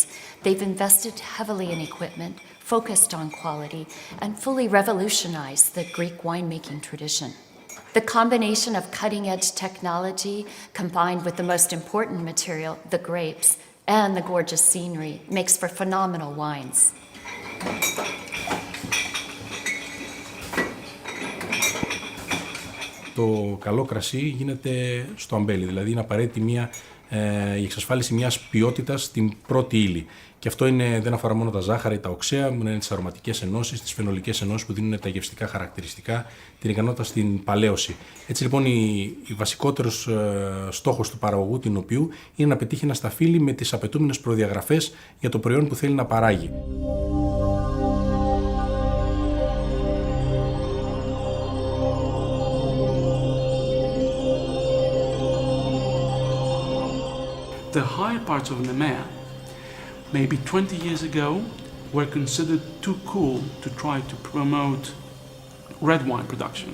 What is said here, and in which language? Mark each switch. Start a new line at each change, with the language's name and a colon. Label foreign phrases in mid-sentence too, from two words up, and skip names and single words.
English: They've invested heavily in equipment, focused on quality, and fully revolutionized the Greek winemaking tradition. The combination of cutting-edge technology combined with the most important material, the grapes, and the gorgeous scenery makes for phenomenal wines.
Greek: Το καλό κρασί γίνεται στο αμπέλι, δηλαδή είναι απαραίτητη η εξασφάλιση μιας ποιότητας στην πρώτη ύλη. Και αυτό δεν αφορά μόνο τα ζάχαρα ή τα οξέα, είναι τις αρωματικές ενώσεις, τις φαινολικές ενώσεις που δίνουν τα γευστικά χαρακτηριστικά, την ικανότητα στην παλαίωση. Έτσι λοιπόν, η βασικότερος στόχος του παραγωγού την οποίου είναι να πετύχει ένα σταφύλι με τις απαιτούμενες προδιαγραφές για το προϊόν που θέλει να παράγει.
English: The higher parts of Nemea, maybe 20 years ago, were considered too cool to try to promote red wine production.